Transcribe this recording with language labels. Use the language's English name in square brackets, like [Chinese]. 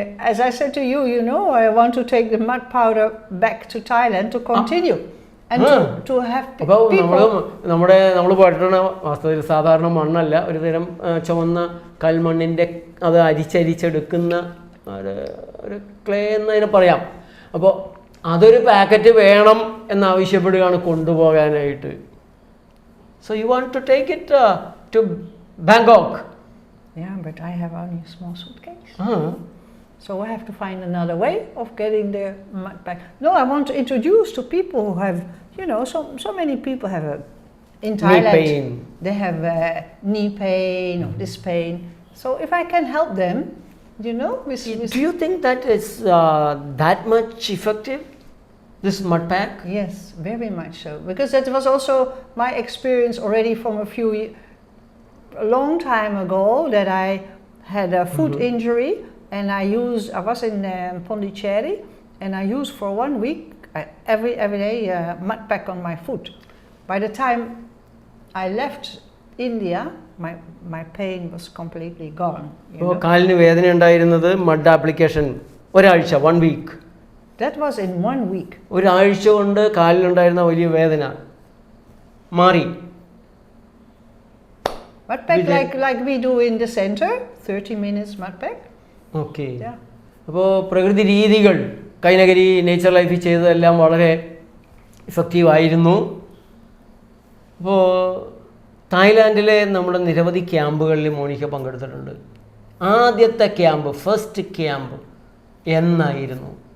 [English] As I said to you, you know, I want to take the mud powder back to Thailand to continue and to have people. [Malayalam] നമ്മൾ പഠിക്കുന്ന വാസ്തവത്തിൽ സാധാരണ മണ്ണല്ല, ഒരു തരം ചുവന്ന കൽമണ്ണിൻ്റെ അത് അരിച്ചരിച്ചെടുക്കുന്ന ഒരു ക്ലേ എന്നതിനെ പറയാം. അപ്പോൾ അതൊരു പാക്കറ്റ് വേണം എന്നാവശ്യപ്പെടുകയാണ് കൊണ്ടുപോകാനായിട്ട്. [English] So you want to take it to Bangkok? Yeah, but I have only a small suitcase. So I have to find another way of getting the mud back. No, I want to introduce to people who have, you know, so many people have in Thailand. Knee pain. They have knee pain or this pain. So if I can help them, you know, Do you think that is that much effective? This mud pack? Yes, very much so. Because that was also my experience already from a long time ago, that I had a foot injury and I was in Pondicherry and I used for 1 week every day mud pack on my foot. By the time I left India, my pain was completely gone. [Malayalam] കാലിന് വേദന ഉണ്ടായിരുന്നത് mud application ഒരാഴ്ച, [English] 1 week. That was in 1 week. [Malayalam] ഒരാഴ്ച കൊണ്ട് കാലിലുണ്ടായിരുന്ന വലിയ വേദന മാറി. [English] Mud pack like we do in the center, 30 minutes mud pack. [Malayalam] Okay. അപ്പോൾ പ്രകൃതി രീതികൾ കൈനകരി നേച്ചർ ലൈഫിൽ ചെയ്തതെല്ലാം വളരെ ഇഫക്റ്റീവായിരുന്നു. അപ്പോൾ തായ്ലാൻഡിലെ നമ്മുടെ നിരവധി ക്യാമ്പുകളിൽ മോണിക്ക പങ്കെടുത്തിട്ടുണ്ട്. ആദ്യത്തെ ക്യാമ്പ്, ഫസ്റ്റ് ക്യാമ്പ് എന്നായിരുന്നു?